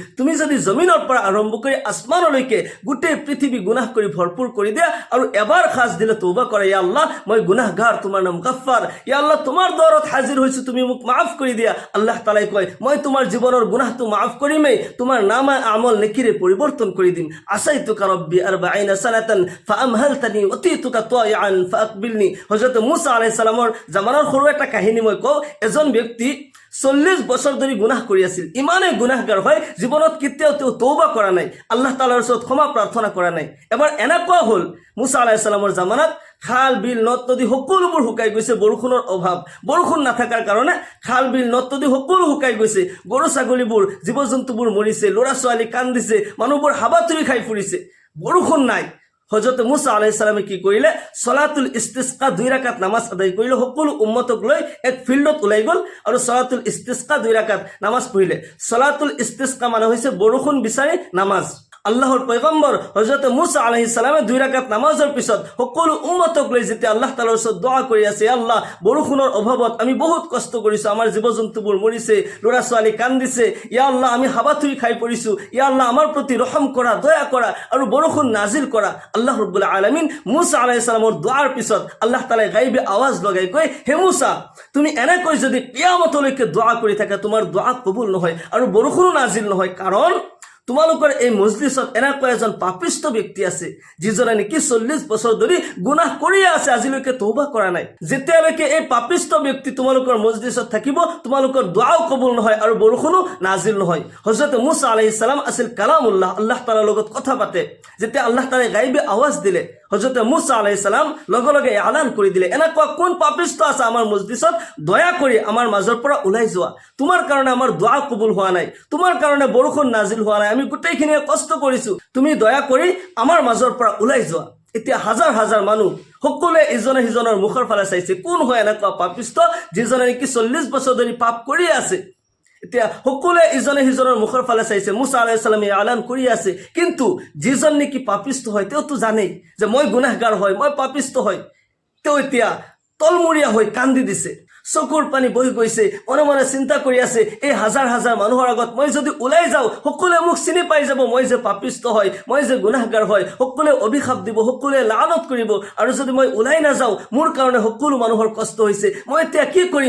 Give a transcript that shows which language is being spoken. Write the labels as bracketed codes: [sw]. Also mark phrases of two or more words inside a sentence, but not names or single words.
[as] তুমি যদি জমিনৰ পৰা আৰম্ভ কৰি আসমানলৈকে গোটেই পৃথিৱী গুনাহ কৰি ভৰপূৰ কৰি দিয়া আৰু এবাৰ খাজ দিলে তওবা কৰে, [ar] يا الله [as] মই গুনাহগাৰ, তোমাৰ নাম গাফফাৰ, [ar] يا الله [as] তোমাৰ দৰত হাজিৰ হৈছো, তুমি মোক মাফ কৰি দিয়া। [ar] الله تعالى [as] কয় মই তোমাৰ জীৱনৰ গুনাহটো মাফ কৰিমেই, তোমাৰ নামা আমল নেকিৰে পৰিৱৰ্তন কৰি দিম। [ar] عصيتك ربي 40 سنة فأمهلتني أتيتك تائبا فاقبلني. [as] হযরত মুসা [ar] عليه السلام [as] জামানাৰ সৰু এটা কাহিনী মই কওঁ। এজন ব্যক্তি 40 বছৰ ধৰি গুনাহ কৰি আছিল, ইমানে গুনাহগাৰ হয় জীৱনত কেতিয়াও তেওঁ তওবা কৰা নাই, [ar] الله تعالى [as] ওচৰত ক্ষমা প্ৰাৰ্থনা কৰা নাই। এবাৰ এনেকুৱা হ'ল মুসা [ar] عليه السلام [as] জামানাত খাল বিল নদ নদী সকলোবোৰ শুকাই গৈছে, বৰষুণৰ অভাৱ, বৰষুণ নাথাকাৰ কাৰণে খাল বিল নদ নদী সকলো শুকাই গৈছে, গৰু ছাগলীবোৰ জীৱ জন্তুবোৰ মৰিছে, ল'ৰা ছোৱালী কান্দিছে, মানুহবোৰ হাবাথুৰি খাই ফুৰিছে, বৰষুণ নাই। হযরত মুসা [ar] عليه السلام [as] কি কৰিলে, [ar] صلاة الاستسقاء [as] 2 রাকাত নামাজ আদায় কৰিলে, সকলো উম্মতক লৈ এক ফিল্ডত ওলাই গ'ল আৰু [ar] صلاة الاستسقاء [as] 2 রাকাত নামাজ পঢ়িলে। [ar] صلاة الاستسقاء [as] মানে হৈছে বৰষুণ বিচাৰি নামাজ। আল্লাহৰ পয়গম্বৰ হযরত মুসা [ar] عليه السلام [as] 2 রাকাত নামাজৰ পিছত সকলো উম্মতক লৈ যেতিয়া [ar] الله تعالى [as] ওচৰত দোয়া কৰি আছে, আল্লাহ বৰষুণৰ অভাৱত আমি বহুত কষ্ট কৰিছো, আমাৰ জীৱ জন্তুবোৰ মৰিছে, ল'ৰা ছোৱালী কান্দিছে, [ar] يا الله [as] আমি হাবাথুৰি খাই পৰিছো, [ar] يا الله [as] আমাৰ প্ৰতি ৰহম কৰা, দয়া কৰা আৰু বৰষুণ নাজিল কৰা। [ar] الله رب العالمين [as] মুসা [ar] عليه السلام [as] দোৱাৰ পিছত [ar] الله تعالى [as] গায়বী আৱাজ লগাই কয়, হে মুসা তুমি এনেকৈ যদি কিয়ামতলৈকে দোয়া কৰি থাকা তোমাৰ দোয়া কবুল নহয় আৰু বৰষুণো নাজিল নহয়, কাৰণ তোমালোকৰ এই মজলিছত এনেকুৱা এজন পাপিষ্ট ব্যক্তি আছে যিজনে নেকি 40 বছৰ ধৰি গুনাহ কৰিয়ে আছে, আজিলৈকে তওবা কৰা নাই। যেতিয়ালৈকে এই পাপিষ্ট ব্যক্তি তোমালোকৰ মজলিছত থাকিব তোমালোকৰ দোৱাও কবুল নহয় আৰু বৰষুণো নাজিল নহয়। হযরত মুসা [ar] عليه السلام [as] আছিল কালামুল্লাহ, [ar] الله تعالى [as] লগত কথা পাতে। যেতিয়া [ar] الله تعالى [as] গায়বী আৱাজ দিলে হযরত মুসা [ar] عليه السلام [as] লগে লগে এলান কৰি দিলে, এনেকুৱা কোন পাপিষ্ট আছে আমাৰ মজলিছত, দয়া কৰি আমাৰ মাজৰ পৰা ওলাই যোৱা, তোমাৰ কাৰণে আমাৰ দোৱা কবুল হোৱা নাই, তোমাৰ কাৰণে বৰষুণ নাজিল হোৱা নাই, আমি গোটেইখিনিয়ে কষ্ট কৰিছো, তুমি দয়া কৰি আমাৰ মাজৰ পৰা ওলাই যোৱা। এতিয়া হাজাৰ হাজাৰ মানুহ সকলোৱে ইজনে সিজনৰ মুখৰ ফালে চাইছে, কোন হয় এনেকুৱা পাপিষ্ট যিজনে নেকি 40 বছৰ ধৰি পাপ কৰি আছে। এতিয়া সকলোৱে ইজনে সিজনৰ মুখৰ ফালে চাইছে, মুসা [ar] عليه السلام [as] এলান কৰি আছে, কিন্তু যিজন নেকি পাপিষ্ট হয় তেওঁতো জানেই যে মই গুনাহগাৰ হয়, মই পাপিষ্ট হয়, তেওঁ এতিয়া তলমূৰীয়া হৈ কান্দি দিছে, চকুৰ পানী বহি গৈছে, মনে মনে চিন্তা কৰি আছে এই হাজাৰ হাজাৰ মানুহৰ আগত মই যদি ওলাই যাওঁ সকলোৱে মোক চিনি পাই যাব, মই যে পাপিষ্ট হয়, মই যে গুনাহগাৰ হয়, সকলোৱে অভিশাপ দিব, সকলোৱে লানত কৰিব, আৰু যদি মই ওলাই নাযাওঁ মোৰ কাৰণে সকলো মানুহৰ কষ্ট হৈছে, মই এতিয়া কি কৰিম?